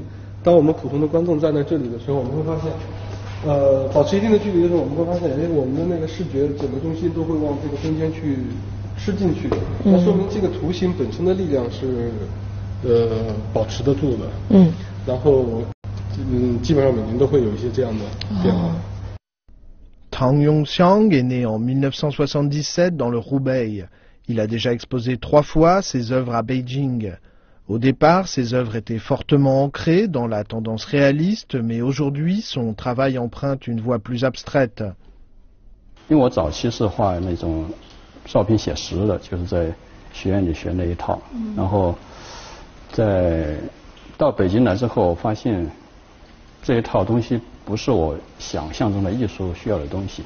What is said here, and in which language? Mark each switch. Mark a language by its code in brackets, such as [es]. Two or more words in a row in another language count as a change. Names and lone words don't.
[zh] 当我们普通的观众站在这里的时候，我们会发现，保持一定的距离的时候，我们会发现，我们的那个视觉整个中心都会往这个中间去吃进去，那说明这个图形本身的力量是保持得住的。然后基本上每年都会有一些这样的变化。 [fr] Tang Yongxiang est né en 1977 dans le Hubei. Il a déjà exposé 3 fois ses œuvres à Beijing. Au départ, ses œuvres étaient fortement ancrées dans la tendance réaliste, mais aujourd'hui, son travail emprunte une voie plus abstraite. [zh] 因为我早期是画那种照片写实的，就是在学院里学那一套，然后到北京来之后，发现这一套东西不是我想象中的艺术需要的东西。